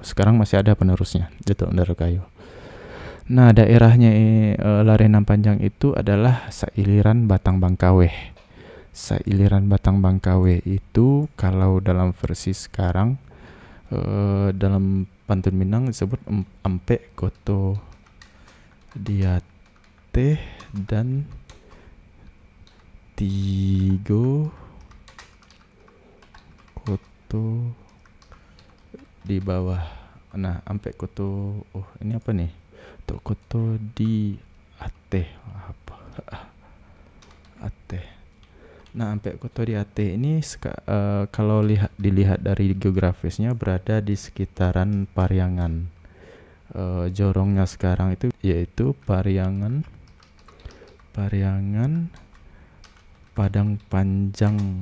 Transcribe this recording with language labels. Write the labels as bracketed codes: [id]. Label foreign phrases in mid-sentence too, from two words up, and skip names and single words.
[id] Sekarang masih ada penerusnya, Datuk Bandorokayu. Nah, daerahnya Lareh Nam Panjang itu adalah Sailiran Batang Bangkaweh. Sailiran Batang Bangkawe itu kalau dalam versi sekarang dalam pantun Minang disebut Ampe Koto Diate dan Tigo Koto di bawah. Nah, Ampe Koto, oh ini apa nih? Tok Koto di Ate apa? Ate. Nah, Ampek Koto di Ate ini kalau dilihat dari geografisnya berada di sekitaran Pariangan. Jorongnya sekarang itu yaitu Pariangan, Padang Panjang.